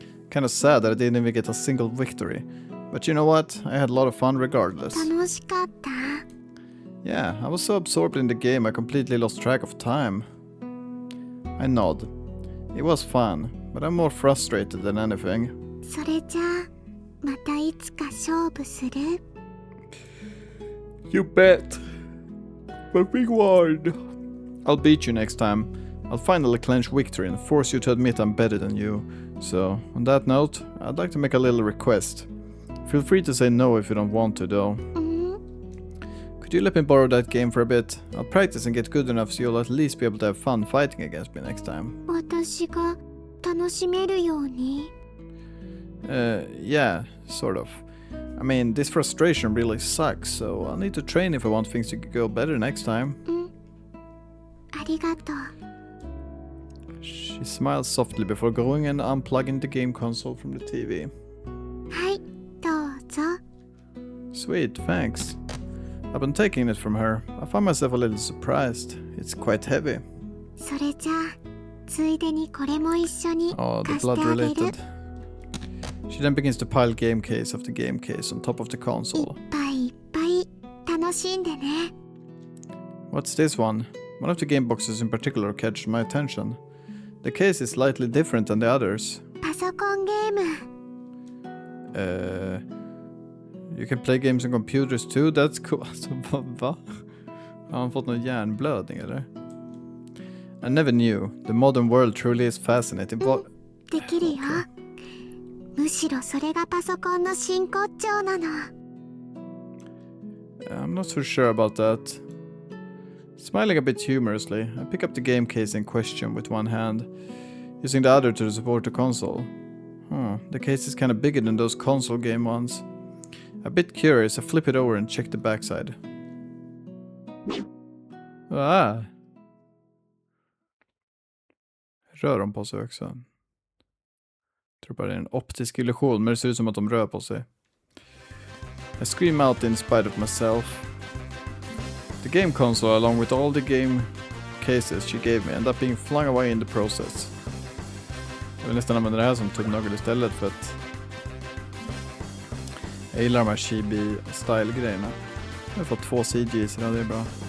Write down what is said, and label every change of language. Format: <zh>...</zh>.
<en>Kinda sad that I didn't even get a single victory. But you know what? I had a lot of fun regardless.</en> <ja>楽しかった。</ja> <en>Yeah, I was so absorbed in the game I completely lost track of time. I nod. It was fun, but I'm more frustrated than anything.</en> <ja>それじゃあまたいつか勝負する？</ja> <en>You bet. But big word. I'll beat you next time. I'll finally clench victory and force you to admit I'm better than you. So, on that note, I'd like to make a little request. Feel free to say no if you don't want to, though. Could you let me borrow that game for a bit? I'll practice and get good enough so you'll at least be able to have fun fighting against me next time.</en> <ja>私が楽しめるように？</ja> <en>Yeah, sort of. I mean, this frustration really sucks, so I'll need to train if I want things to go better next time.</en> <ja>ありがとう。</ja> <en>She smiles softly before going and unplugging the game console from the TV.</en> <ja>はい、どうぞ。</ja> <en>Sweet, thanks. I've been taking it from her. I find myself a little surprised. It's quite heavy.</en> <ja>それじゃあついでにこれも一緒に</ja> <en>Oh, the</en> <ja>貸してあげる。</ja> <en>blood-related. She then begins to pile game case after game case on top of the</en> <ja>い</ja> <en>console.</en> <ja>っぱいいっぱい楽しんでね。</ja> <en>What's this one? One of the game boxes in particular catches my attention. The case is slightly different than the others.</en> <ja>パソコンゲーム。</ja> <en>You can play games on computers too? That's cool.</en> <sv>Alltså, va? Har han fått någon hjärnblödning eller?</sv> <en>I never knew. The modern world truly is fascinating.</en> <ja>できるよ。むしろそれがパソコンの真骨頂なの。</ja> <en>I'm not so sure about that. Smiling a bit humorously, I pick up the game case in question with one hand, using the other to support the console. The case is kinda bigger than those console game ones. A bit curious, I flip it over and check the backside. Ah!</en> <sv>Rör de på sig också? Jag tror bara det är en optisk illusion, men det ser ut som att de rör på sig.</sv> <en>I scream out in spite of myself. The game console, along with all the game cases she gave me, end up being flung away in the process.</en> <sv>Jag vill nästan använda det här som tumnagel istället för att jag gillar de här chibi-style-grejerna. Jag har fått 2 CGs, ja, det är bra.</sv>